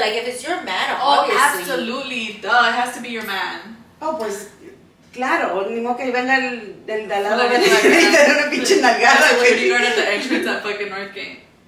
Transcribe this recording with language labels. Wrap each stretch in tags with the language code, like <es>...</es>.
<en>Like if it's your man, obviously. Absolutely, duh, it has to be your man.</en> <es>Oh, pues, claro, ni modo que venga el de al lado y te da una pinche nalgada, güey.</es> <en>Security guard at the entrance at fucking Northgate.</en>